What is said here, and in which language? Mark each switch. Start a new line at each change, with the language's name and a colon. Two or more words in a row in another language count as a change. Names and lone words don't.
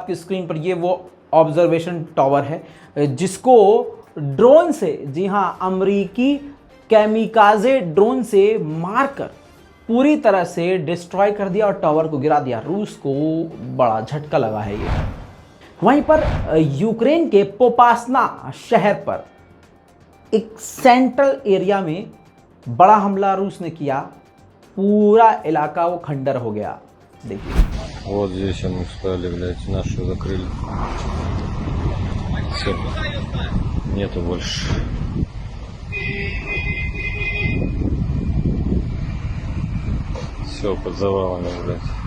Hindi: आपकी स्क्रीन पर ये वो
English: observation tower
Hindi: है जिसको ड्रोन से, जी हां, अमरीकी
English: kamikaze drone
Hindi: से मारकर पूरी तरह से डिस्ट्रॉय कर दिया और टावर को गिरा दिया। रूस को बड़ा झटका लगा है ये। वहीं पर यूक्रेन के पोपासना शहर पर एक
English: central area
Hindi: में बड़ा हमला रूस ने किया, पूरा इलाका वो खंडर हो गया। देखिए,
Russian: Вот здесь они встали, блядь, наши закрыли. Все, нету больше. Все под завалами, блядь.